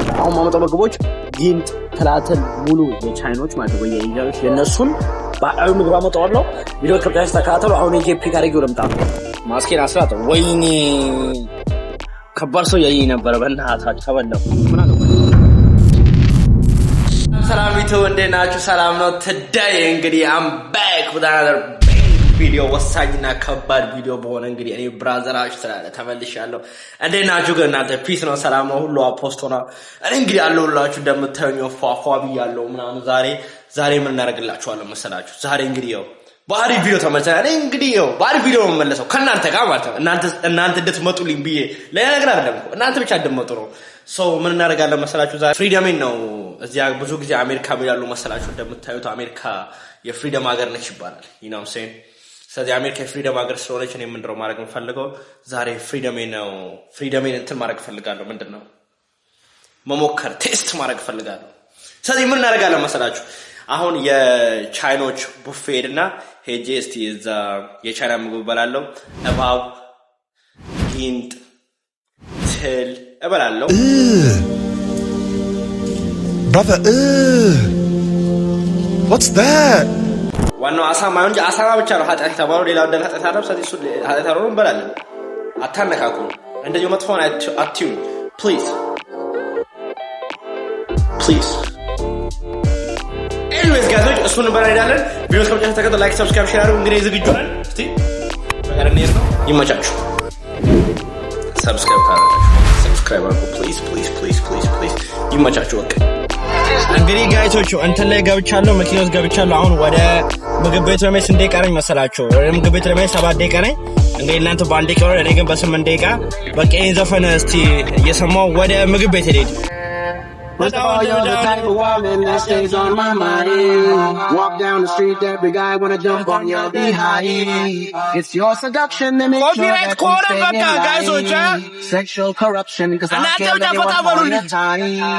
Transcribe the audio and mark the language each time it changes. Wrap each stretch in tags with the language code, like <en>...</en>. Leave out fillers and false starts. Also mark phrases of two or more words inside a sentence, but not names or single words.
<am>አሁን ማመጣው ምግቦች ጊንጥ፣ ትላትል ሙሉ የቻይኖች ማለት ነው የኢንዲያኖች የነሱን ባህላዊ ምግብ አመጣዋለሁ። ቪዲዮ ከብታችሁ ተከታተሉ። አሁን ይሄ ፒክ አድርጌው ልምጣ። ማስኬን አስራት ወይኔ ከባድ ሰው ያየኝ ነበር። በእናታችሁ ተበላው። ምን አለ ሰላም ቪዲዮ እንዴት ናችሁ? ሰላም ነው። today እንግዲህ</am> <en>I'm back with another</en> <am>ቪዲዮ ወሳኝና ከባድ ቪዲዮ በሆነ እንግዲህ እኔ ብራዘራችሁ ተመልሻለሁ። እንዴት ናችሁ? ግን እናንተ ፒስ ነው? ሰላም ነው? ሁሉ አፖስቶ ነው? እኔ እንግዲህ አለሁላችሁ እንደምታዩኝ ፏፏ ብያለሁ ምናምን። ዛሬ ምን እናደርግላችኋለሁ መሰላችሁ? ዛሬ እንግዲህ ባሪ ቪዲዮ ተመልሰናል። እኔ እንግዲህ ባሪ ቪዲዮ ነው የምመለሰው ከእናንተ ጋር ማለት ነው። እናንተ እንድትመጡልኝ ብዬ ሌላ ነገር አይደለም እኮ እናንተ ብቻ እንድትመጡ ነው። ምን እናደርጋለን መሰላችሁ? ዛሬ ፍሪደሜን ነው። እዚያ ብዙ ጊዜ አሜሪካ ይላሉ መሰላችሁ። እንደምታዩት አሜሪካ የፍሪደም ሀገር ነች ይባላል።</am> <en>you know what I'm saying?</en> <am>ስለዚህ አሜሪካ የፍሪደም ሀገር ስለሆነች እኔ ምንድነው ማድረግ የምፈልገው ዛሬ ፍሪደሜን እንትን ማድረግ ፈልጋለሁ። ምንድነው መሞከር ቴስት ማድረግ ፈልጋለሁ። ስለዚህ ምን እናደርጋለን መሰላችሁ? አሁን የቻይኖች ቡፌ ሄድና ሄጄ እስቲ እዛ የቻይና ምግብ እበላለሁ። እባብ ጊንጥ ትል እበላለሁ።</am> <en>brother what's that?</en> <am>ዋናው አሳማ ነው እንጂ አሳማ ብቻ ነው ኃጢአት የተባለው። ሌላው እንደ ኃጢአት አይደለም። ስለዚህ እሱ ኃጢአት አይደለም እንበላለን። አታነካኩ። እንደዚህ መጥፎን አትዩ ፕሊዝ።</am> <en>anyways guys</en> <am>እሱን እንበላለን። ቪዲዮ እስከመጨረሻ ተከታተሉ። ላይክ፣ ሰብስክራይብ፣ ሼር አድርጉ። እንግዲህ ዝግጁ ነን። እስቲ በጋራ እንሄድ ነው። ይመቻችሁ። ሰብስክራይብ አድርጉ ፕሊዝ። ይመቻችሁ። በቃ እንግዲህ ጋይሶቹ እንትን ላይ ገብቻለሁ፣ መኪና ውስጥ ገብቻለሁ። አሁን ወደ ምግብ ቤት ለመሄድ ስንት ደቂቃ ነኝ መሰላችሁ? ወደ ምግብ ቤት ለመሄድ 7 ደቂቃ ነኝ። እንግዲህ እናንተ በ1 ደቂቃ እኔ ግን በ8 ደቂቃ በቃ ይሄን ዘፈን እስቲ እየሰማሁ ወደ ምግብ ቤት ሄድ።</am> <en>First of all, you're the type of woman that stays on my mind. Walk down the street, every guy wanna jump on your behind. It's your seduction that makes sure that you stay in line. Sexual corruption, cause I can't let you up on your time.</en>